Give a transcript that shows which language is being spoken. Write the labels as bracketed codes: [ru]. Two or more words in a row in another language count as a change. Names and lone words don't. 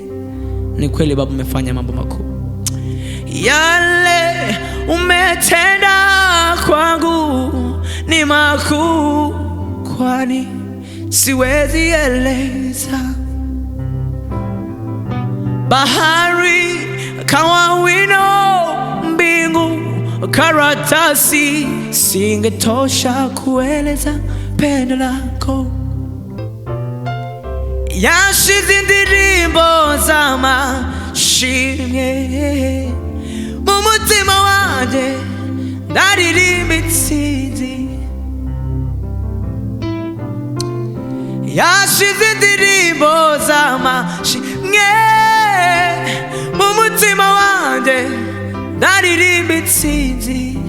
[sw] Ni kweli Baba umefanya mambo makuu. Yale umetenda kwangu ni makuu kwani siwezi eleza. Bahari kawa wino, mbingu karatasi, singetosha kueleza pendo lako. [rw] Yashize indirimbo z'amashimwe mu mutima wanje ndaririmba intsinzi. Yashize indirimbo z'amashimwe mu mutima wanje ndaririmba intsinzi.